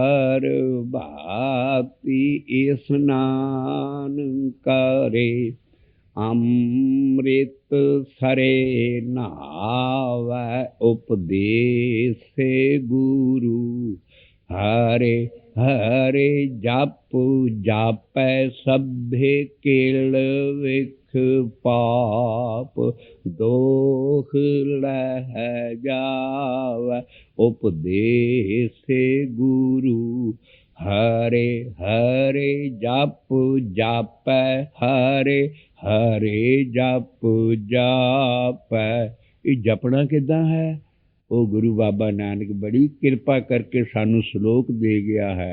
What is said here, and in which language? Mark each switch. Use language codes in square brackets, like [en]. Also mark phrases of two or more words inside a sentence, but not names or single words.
[pa] ਪ੍ਰਭਾਤੀ, ਇਸਨਾਨ ਕਰੇ ਅੰਮ੍ਰਿਤ ਸਰੇ ਨਾਵੈ, ਉਪਦੇਸੇ ਗੁਰੂ ਹਰੇ ਹਰੇ ਜਪ ਜਾਪੈ, ਸਭੇ ਕਿਲ ਵਿਖ ਪਾਪ ਦੋਖ ਲਹਿ ਜਾਵੈ, ਉਪਦੇਸੇ ਗੁਰੂ ਹਰੇ ਹਰੇ ਜਪ ਜਾਪੈ, ਹਰੇ ਹਰੇ ਜਪ ਜਾਪੈ। ਇਹ ਜਪਣਾ ਕਿੱਦਾਂ ਹੈ? ਉਹ ਗੁਰੂ ਬਾਬਾ ਨਾਨਕ ਬੜੀ ਕਿਰਪਾ ਕਰਕੇ ਸਾਨੂੰ ਸ਼ਲੋਕ ਦੇ ਗਿਆ ਹੈ।